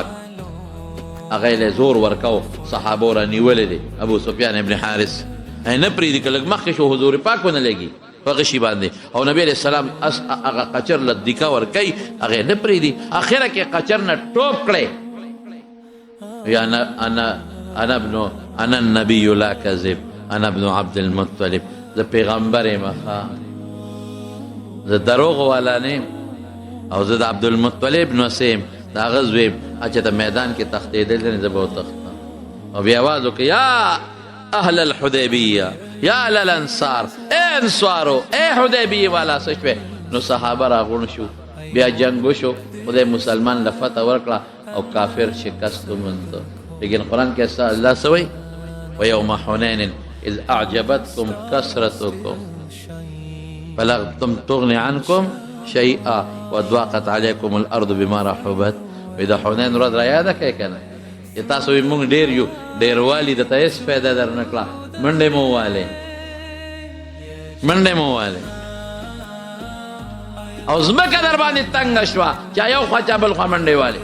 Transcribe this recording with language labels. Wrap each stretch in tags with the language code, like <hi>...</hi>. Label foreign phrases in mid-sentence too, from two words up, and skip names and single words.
<ps>هغه یې زور ورکو، صحابو را نیولې دی. ابو سفیان ابن حارث نه پرېږدي که لږ مخکې شو حضور پاک ونه لګي په غشي باندې. او نبی</ps> <ar>علیہ السلام</ar> <ps>هغه قچر له دیکه ورکوي، هغې نه پرېږدي. اخره کې قچر نه ټوپ کړی.</ps> <ar>یا انا النبي لا کذب، انا ابن عبد المطلب.</ar> <ps>زه پیغمبر یم، زه دروغ والا نه یم، او زه د عبدالمطلب نوسی یم، د هغه زوی یم. چې ته میدان کې تښتېدل دی زه به وتښتم. او بیا اواز وکړه</ps> <ar>یا اهل الحدیبیه، یا اهل الانصار،</ar> <ps>اے انصارو، اے حدیبیه والا څه شوې. نو صحابه راغونډ شو، بیا جنګ وشو. خدای مسلمان له فتح ورکړه او کافر شکست ومونده. لیکن قرآن کې الله څه وایي؟</ps> <ar>ویوم حنین اذ اعجبتکم کثرتکم فلم تغن عنکم شیئا وضاقت علیکم الارض بما رحبت.</ar> <ps>وی د حنین ورځ را یاده کړئ که نه چې تاسو وایي مونږ ډېر یو، ډېروالي درته هېڅ فایده در نه کړه. منډې مو ووالې، منډې مو ووالې، او ځمکه در باندې تنګه شوه، چا یو خوا چا بل خوا منډې والې.</ps>